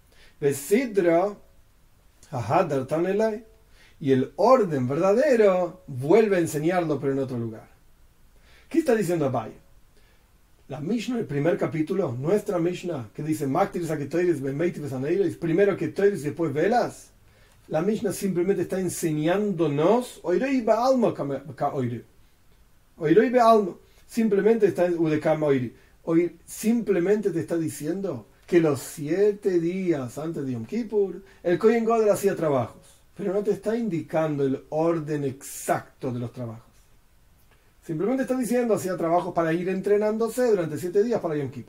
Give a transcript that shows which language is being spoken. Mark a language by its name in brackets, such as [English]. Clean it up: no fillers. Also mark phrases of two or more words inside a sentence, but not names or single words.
[Spanish] Y el orden verdadero vuelve a enseñarlo, pero en otro lugar. ¿Qué está diciendo Abaye? La Mishnah, el primer capítulo, nuestra Mishnah, que dice primero Ketoiris y después velas, La Mishnah simplemente está enseñándonos, [Aramaic] אורויי בעלמא אורי. אורויי בעלמא. [Spanish] Simplemente está simplemente te está diciendo que los 7 días antes de Yom Kippur, el [Hebrew] כהן גדול [Spanish] hacía trabajos, pero no te está indicando el orden exacto de los trabajos. Simplemente está diciendo hacía trabajos para ir entrenándose durante 7 días para Yom Kippur.